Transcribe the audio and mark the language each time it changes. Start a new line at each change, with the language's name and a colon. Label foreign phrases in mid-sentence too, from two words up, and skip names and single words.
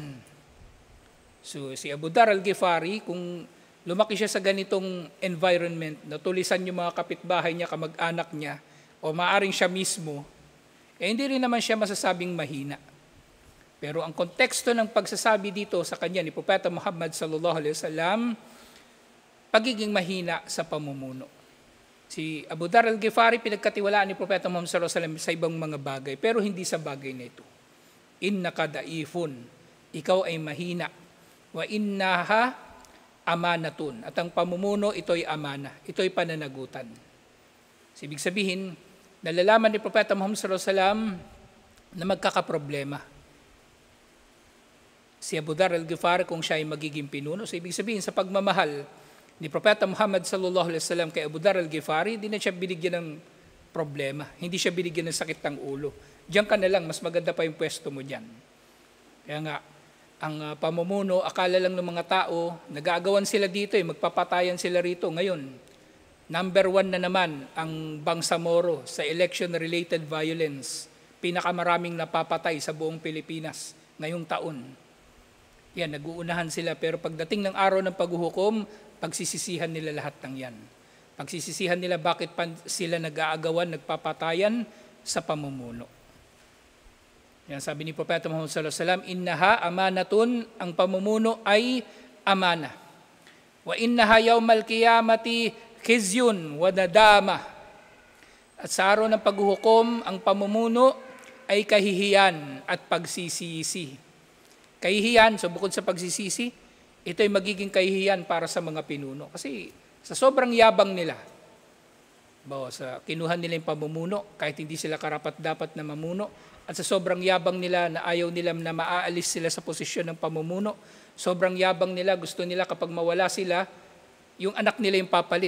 Filipino: So si Abu Dhar al-Ghifari, kung lumaki siya sa ganitong environment na tulisan yung mga kapitbahay niya, kamag-anak niya, o maaring siya mismo, hindi rin naman siya masasabing mahina. Pero ang konteksto ng pagsasabi dito sa kanya ni Propeta Muhammad
Arabic: صلى الله عليه وسلم,
Filipino: pagiging mahina sa pamumuno. Si Abu Dhar al-Ghifari pinagkatiwalaan ni Propeta Muhammad
Arabic: صلى الله عليه وسلم
Filipino: sa ibang mga bagay, pero hindi sa bagay na ito.
Arabic: إنك ضعيف,
Filipino: ikaw ay mahina.
Arabic: وإنها أمانة.
Filipino: At ang pamumuno, ito'y amana. Ito'y pananagutan. So, ibig sabihin, nalalaman ni Propeta Muhammad
Arabic: صلى الله عليه وسلم
Filipino: na magkakaproblema. Si Abu Dhar al-Ghifari kung siya ay magiging pinuno. So, ibig sabihin, sa pagmamahal ni Propeta Muhammad
Arabic: صلى الله عليه وسلم
Filipino: kay Abu Dhar al-Ghifari, hindi na siya binigyan ng problema. Hindi siya binigyan ng sakit ng ulo. Diyan ka na lang, mas maganda pa yung pwesto mo diyan. Kaya nga, ang pamumuno, akala lang ng mga tao, nag-aagawan sila dito, magpapatayan sila rito. Ngayon, number 1 na naman ang Bangsamoro sa
English: election-related violence.
Filipino: Pinakamaraming napapatay sa buong Pilipinas ngayong taon. Yan, nag-uunahan sila. Pero pagdating ng araw ng paghuhukom, pagsisisihan nila lahat ng yan. Pagsisisihan nila bakit pa sila nag-aagawan, nagpapatayan sa pamumuno. Yan, sabi ni Propeta Muhammad
Arabic: صلى الله عليه وسلم, إنها أمانة,
Filipino: ang pamumuno ay amana.
Arabic: وإنها يوم القيامة خزي وندامة.
Filipino: At sa araw ng paghuhukom, ang pamumuno ay kahihiyan at pagsisisi. Kahihiyan, so bukod sa pagsisisi, ito ay magiging kahihiyan para sa mga pinuno. Kasi sa sobrang yabang nila, sa kinuhan nila yung pamumuno, kahit hindi sila karapat-dapat na mamuno, at sa sobrang yabang nila na ayaw nila na maaalis sila sa posisyon ng pamumuno, sobrang yabang nila, gusto nila kapag mawala sila, yung anak nila yung papalit.